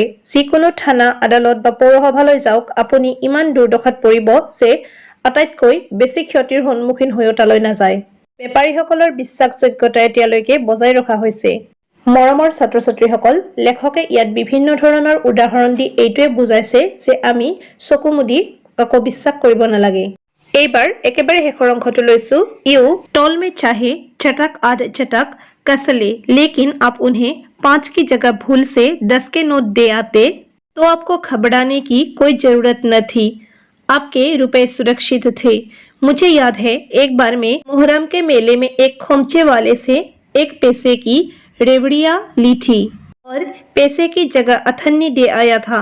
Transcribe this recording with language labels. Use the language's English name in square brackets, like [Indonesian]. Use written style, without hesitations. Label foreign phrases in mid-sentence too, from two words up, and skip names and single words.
[Assamese] যিকোনো থানা, আদালত বা পৌৰসভালৈ যাওক, আপুনি ইমান দুৰ্দশাত পৰিব যে আটাইতকৈ বেছি ক্ষতিৰ সন্মুখীন হৈও তালৈ নাযায়। বেপাৰীসকলৰ বিশ্বাসযোগ্যতা এতিয়ালৈকে বজাই ৰখা হৈছে। মৰমৰ ছাত্ৰ-ছাত্ৰীসকল, লেখকে ইয়াত বিভিন্ন ধৰণৰ উদাহৰণ দি এইটোৱে বুজাইছে যে আমি চকু মুদি কাকো বিশ্বাস কৰিব নালাগে। এইবাৰ একেবাৰে শেষৰ অংশটো লৈছো। [Hindi] ইউ टोल में चाहे चटक आध चटक कस ले, लेकिन आप उन्हें 5 की जगह भूल से 10 के नोट दे आते तो आपको घबराने की कोई जरूरत न थी। आपके रुपए सुरक्षित थे। मुझे याद है एक बार मैं मुहर्रम के मेले में एक खोमचे वाले से 1 पैसे की रेवड़ियां ली थी और पैसे की जगह अथन्नी दे आया था।